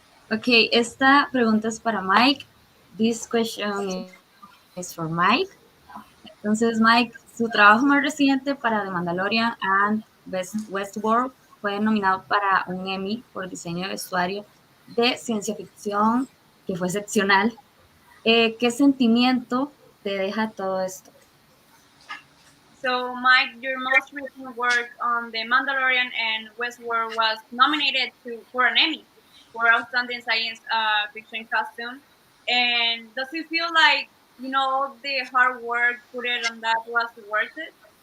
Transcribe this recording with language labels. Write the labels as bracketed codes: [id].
[es] Ok, esta pregunta es para Mike. [en] This question is for Mike. [es] Entonces, Mike, su trabajo más reciente para The Mandalorian and Westworld fue nominado para un Emmy por diseño de vestuario de ciencia ficción, que fue excepcional. ¿Qué sentimiento te deja todo esto? [en] So, Mike, your most recent work on The Mandalorian and Westworld was nominated for an Emmy for Outstanding Science Fiction Costume. And does it feel like, all the hard work put it on that was worth it?